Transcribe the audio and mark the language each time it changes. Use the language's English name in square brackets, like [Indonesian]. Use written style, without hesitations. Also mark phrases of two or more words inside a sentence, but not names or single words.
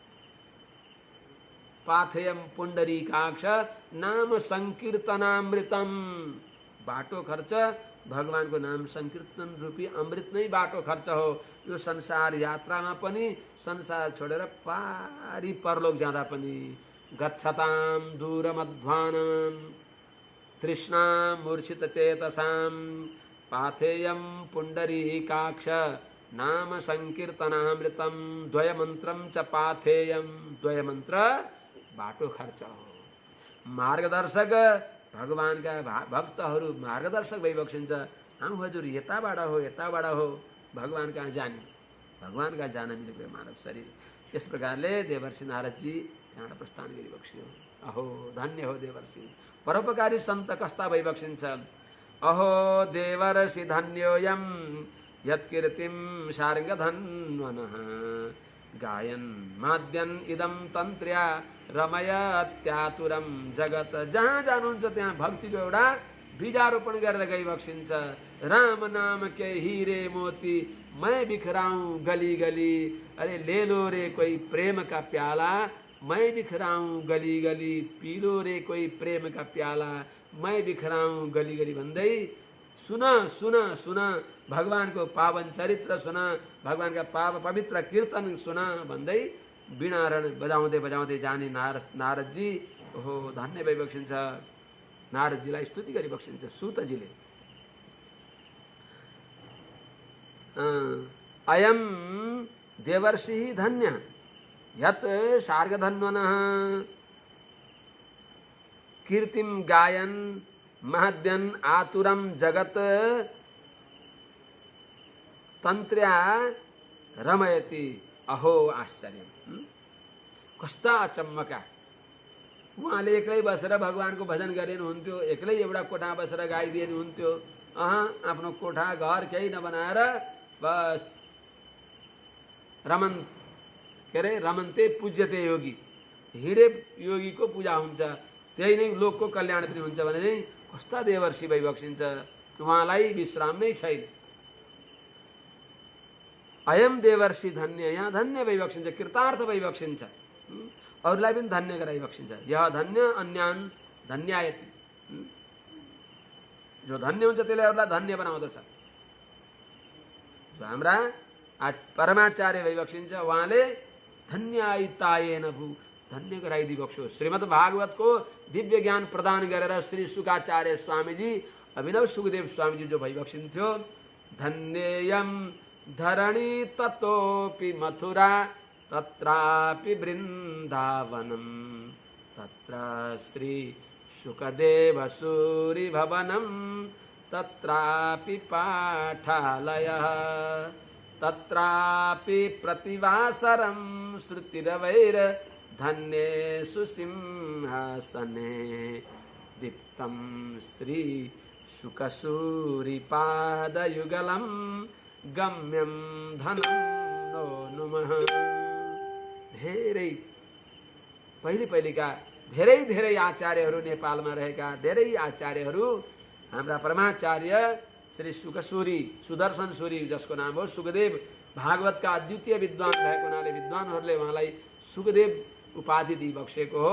[Sanskrit] पाथेयम पुण्डरीकाक्ष नाम संकीर्तनामृतम। [Nepali] बाटो खर्च भगवानको नाम संकीर्तन रूपी अमृत नै बाटो खर्च हो। यो संसार यात्रामा पनि, संसार छोडेर पारी परलोक जाँदा पनि [Sanskrit] गच्छताम दूरमध्वानम तृष्णाम मूर्छित चेतसाम पाथेयम पुण्डरीकाक्ष नाम संकीर्तनामृतम द्वयमन्त्रम च पाथेयम। [Nepali] द्वयमन्त्र बाटो खर्च हो। मार्गदर्शक भगवानका भक्तहरू मार्गदर्शक भइबक्सिन्छ। हम हजुर यताबाट हो, यताबाट हो, भगवान कहाँ जाने, भगवान कहाँ जान मिलेको मानव शरीर। यस प्रकारले देवर्षि नारदजी त्यहाँबाट प्रस्थान गरिबक्सियो। अहो धन्य हो देवर्षि, परोपकारी सन्त कस्ता भइबक्सिन्छ। [Sanskrit] अहो देवर्षि धन्योऽयं यत्कीर्तिं सार्गधन्वनः गायन माद्यन इदम तन्त्र्या रमयत्यातुरम जगत। [Nepali] जहाँ जानुहुन्छ त्यहाँ भक्तिको एउटा बीजारोपण गरेर गइबक्सिन्छ। [Hindi] राम नाम के हीरे मोती मैं बिखराऊं गली गली। अरे ले लो रे कोई प्रेम का प्याला, मैं बिखराऊं गली गली पीलो रे कोई प्रेम का प्याला, मैं बिखराऊं गली गली [Nepali] भन्दै सुना सुना सुना भगवान को पावन चरित्र सुना, भगवान का पवित्र कीर्तन सुना भन्दै वीणारण बजाउँदै बजाउँदै जाने नारदजी। ओहो धन्य भई बक्सिन्छ, नारदजीलाई स्तुति गरी बक्सिन्छ सुतजीले। [Sanskrit] अयम देवर्षि धन्य यत सार्गधन्वनः कीर्तिम गायन महद्यन आतुरम जगत तन्त्र्या रमयति। [Nepali] अहो आश्चर्य, कस्ता अचम्मका। उहाँले एक्लै बसेर भगवानको भजन गरिनुहुन्थ्यो, एक्लै एउटा कोठा बसेर गाइदिनुहुन्थ्यो। आफ्नो कोठा घर केही नबनाएर बस रमन के अरे [Sanskrit] रमन्ते पूज्यते योगी, [Nepali] हिँडे योगीको पूजा हुन्छ, त्यही नै लोकको कल्याण पनि हुन्छ भने चाहिँ कस्ता देवर्षि भइबक्सिन्छ, उहाँलाई विश्राम नै छैन। अयम देवर्षि धन्य, यहाँ धन्य भइबक्सिन्छ, कृतार्थ भइबक्सिन्छ, अरूलाई पनि धन्य गराइबक्सिन्छ। [Sanskrit] यह धन्य अन्यान धन्यायति, [Nepali] जो धन्य हुन्छ त्यसले अरूलाई धन्य बनाउँदछ। जो हाम्रा आज परमाचार्य भइबक्सिन्छ, उहाँले [Sanskrit] धन्यायितायेन भू, [Nepali] धन्य गराइदिबक्स्यो। श्रीमद् भागवतको दिव्य ज्ञान प्रदान गरेर श्री शुकाचार्य स्वामीजी, अभिनव सुखदेव स्वामीजी जो भइबक्सिन्थ्यो, [Sanskrit] धन्येयम धरणी ततोपि मथुरा तत्रापि वृन्दावनम तत्र श्री शुकदेव सूरि भवनम तत्रापि पाठालयः तत्रापि प्रतिवासरं श्रुतिरवैर धन्येषु सिंहासने दीप्तं श्री शुकसूरि पादयुगलं गम्यं धनं नो नुमः। [Nepali] धेरै पहिलेका धेरै आचार्यहरू नेपालमा रहेका धेरै आचार्यहरू, हाम्रा परमाचार्य श्री शुकसूरि सुदर्शन सूरि जसको नाम हो सुखदेव, भागवतका अद्वितीय विद्वान भएको हुनाले विद्वानहरूले उहाँलाई सुखदेव उपाधि दिइबक्सेको हो।